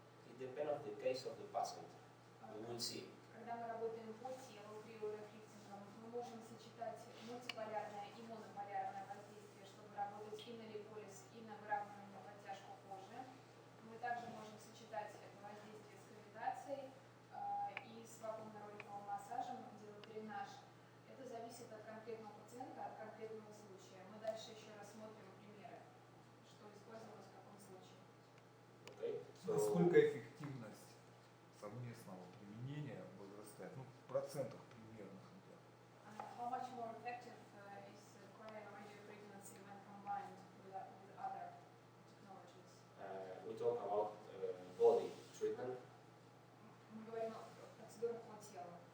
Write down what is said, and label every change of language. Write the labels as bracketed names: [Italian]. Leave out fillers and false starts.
[English] It depends on the case of the patient. We will see. [Russian] Когда мы работаем по телу криолифтингом, мы можем сочетать мультиполярное и монополярное воздействие, чтобы работать и на липолиз, и на выравнивание подтяжку кожи. Мы также можем сочетать это воздействие с кавитацией и с вакуумно-роликовым массажем, делать дренаж. Это зависит от конкретного пациента, от конкретного случая. Мы дальше еще рассмотрим примеры, что использовалось в каком случае. [English] Okay. So, [Russian] Насколько эффективность совместного применения возрастает? Ну, в процентах примерных. [English] How much more effective is cryo-radiofrequency when combined with other technologies? we talk about body treatment. [Russian] Мы говорим о процедурах по телу.